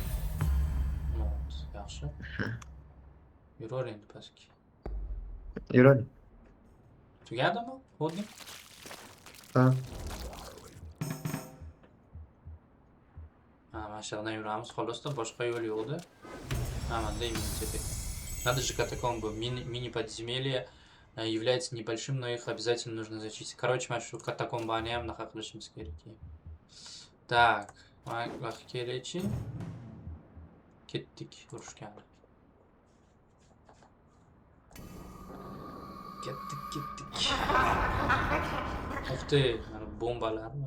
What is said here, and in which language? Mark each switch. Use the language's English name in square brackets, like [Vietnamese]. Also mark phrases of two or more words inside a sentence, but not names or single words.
[Uzbek] Yaxshi. Yuraver endi pastga. Yuradi. Tugadimi? Xo'ding. Ha. Mana shu yerdan yuramiz, xolos-da, boshqa yo'l yo'q-da. [Russian] Manda иммунитет. Надо же катакомбы. Мини-подземелье является небольшим, но их обязательно нужно зачистить. Короче, [Uzbek] mana shu katakombani ham naqa qilishimiz kerak. Так, vaqt kerakchi. Ketdik urushga. Ketdik. Muxti, mana bombalarmi?